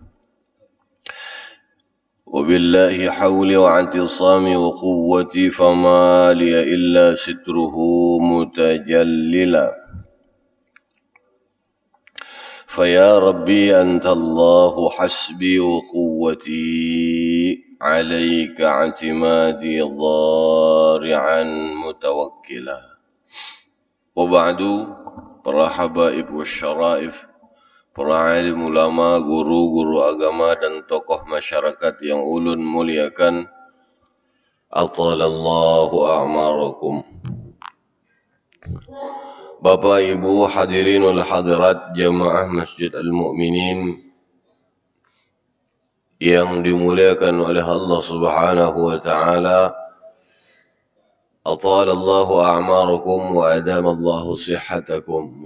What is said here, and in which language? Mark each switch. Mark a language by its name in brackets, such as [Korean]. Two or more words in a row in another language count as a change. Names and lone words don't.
[Arabic] وبالله حولي واعتصامي وقوتي فما لي إلا ستره متجللا. فيا ربي أنت الله حسبي وقوتي عليك اعتمادي ضارعا متوكلا. [Indonesian] وبعد para [Arabic] حبائب وشرائف, [Indonesian] para alim ulama, guru-guru agama dan tokoh masyarakat yang ulun muliakan, [Arabic] أطال الله أعماركم. [Indonesian] Bapak Ibu [Arabic] حاضرين والحاضرات [Indonesian] jamaah Masjid Al-Mu'minin yang dimuliakan oleh Allah [Arabic] سبحانه وتعالى, أطال الله أعماركم وأدام الله صحتكم.